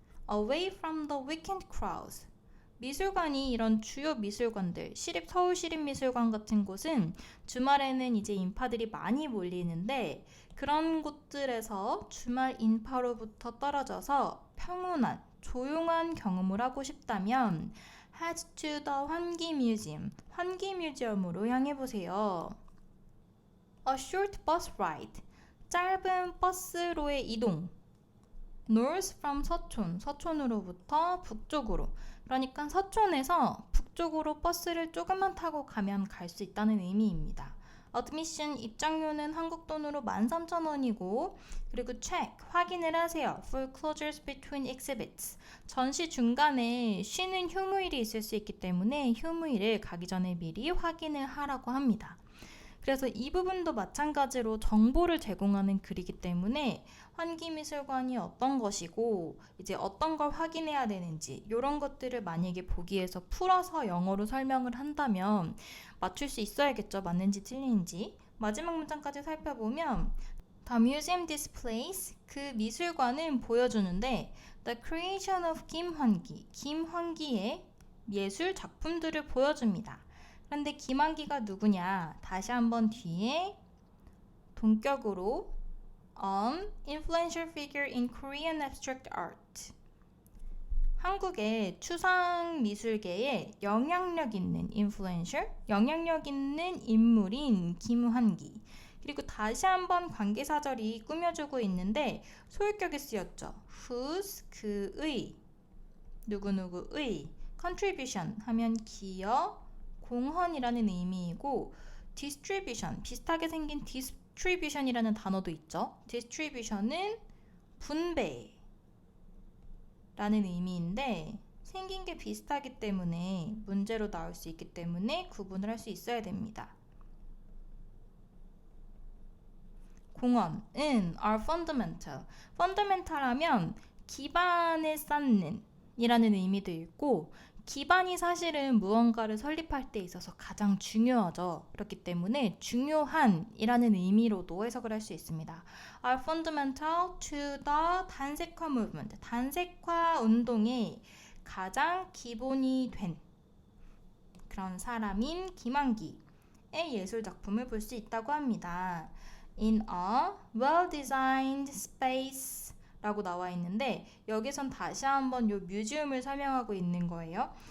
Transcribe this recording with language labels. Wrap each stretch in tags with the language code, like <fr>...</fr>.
<en>away from the weekend crowds,</en> <ko>미술관이 이런 주요 미술관들, 서울시립미술관 같은 곳은 주말에는 이제 인파들이 많이 몰리는데 그런 곳들에서 주말 인파로부터 떨어져서 평온한, 조용한 경험을 하고 싶다면</ko> <en>head to the</en> <ko>환기 뮤지엄, 환기 뮤지엄으로 향해 보세요.</ko> <en>A short bus ride,</en> <ko>짧은 버스로의 이동.</ko> <en>North from</en> <ko>서촌, 서촌으로부터 북쪽으로. 그러니까 서촌에서 북쪽으로 버스를 조금만 타고 가면 갈 수 있다는 의미입니다. Admission 입장료는 한국 돈으로 13,000원이고 그리고 check, 확인을 하세요.</ko> <en>For closures between exhibits.</en> <ko>전시 중간에 쉬는 휴무일이 있을 수 있기 때문에 휴무일을 가기 전에 미리 확인을 하라고 합니다. 그래서 이 부분도 마찬가지로 정보를 제공하는 글이기 때문에 환기미술관이 어떤 것이고 이제 어떤 걸 확인해야 되는지 이런 것들을 만약에 보기에서 풀어서 영어로 설명을 한다면 맞출 수 있어야겠죠. 맞는지 틀린지. 마지막 문장까지 살펴보면</ko> <en>The museum displays,</en> <ko>그 미술관은 보여주는데</ko> <en>The creation of</en> <ko>김환기, 김환기의 예술 작품들을 보여줍니다. 그런데 김환기가 누구냐? 다시 한번 뒤에 동격으로</ko> <en>an influential figure in Korean abstract art.</en> <ko>한국의 추상 미술계에 영향력 있는 influential, 영향력 있는 인물인 김환기. 그리고 다시 한번 관계사절이 꾸며주고 있는데 소유격이 쓰였죠. whose, 그의, 누구누구의, contribution 하면 기여, 공헌이라는 의미이고 distribution, 비슷하게 생긴 distribution이라는 단어도 있죠. distribution은 분배 라는 의미인데 생긴 게 비슷하기 때문에 문제로 나올 수 있기 때문에 구분을 할 수 있어야 됩니다. 공헌은</ko> <en>are fundamental.</en> <ko>fundamental 하면 기반을 쌓는 이라는 의미도 있고 기반이 사실은 무언가를 설립할 때 있어서 가장 중요하죠. 그렇기 때문에 중요한 이라는 의미로도 해석을 할 수 있습니다.</ko> <en>are fundamental to the 단색화 movement.</en> <ko>단색화 운동의 가장 기본이 된 그런 사람인 김환기의 예술 작품을 볼 수 있다고 합니다.</ko> <en>In a well-designed space</en> <ko>라고 나와 있는데 여기선 다시 한번 요 뮤지엄을 설명하고 있는 거예요.</ko>